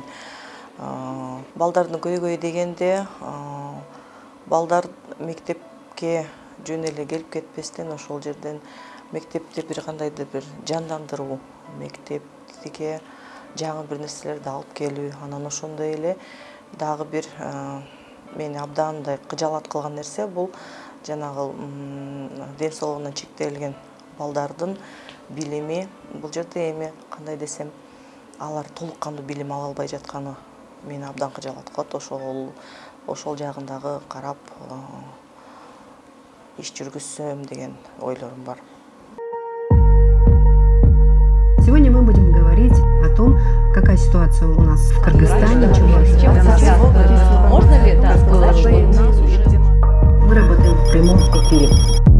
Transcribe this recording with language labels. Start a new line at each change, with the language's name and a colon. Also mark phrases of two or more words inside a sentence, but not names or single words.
Kyrgyz: Балдардын көйгөйү дегенде, балдар мектепке жөн эле келип кетпестен ошол жерден мектепти бир кандайдыр бир жандандыруу, мектепке жаңы бир нерселерди алып келүү, анан ошондой эле дагы бир мени абдан мындай кыжаалат кылган нерсе бул жанагы ден соолугунан чектелген балдардын билими. Бул жерде эми кандай десем, алар толук кандуу билим ала албай жатканы мени абдан кыжаалат кылат. Ошол жагындагы карап иш жүргүзсөм деген ойлорум бар.
Russian: Сегодня мы будем говорить о том, какая ситуация у нас в Кыргызстане. Можно ли это сказать, что у нас уже... Мы работаем в прямом эфире.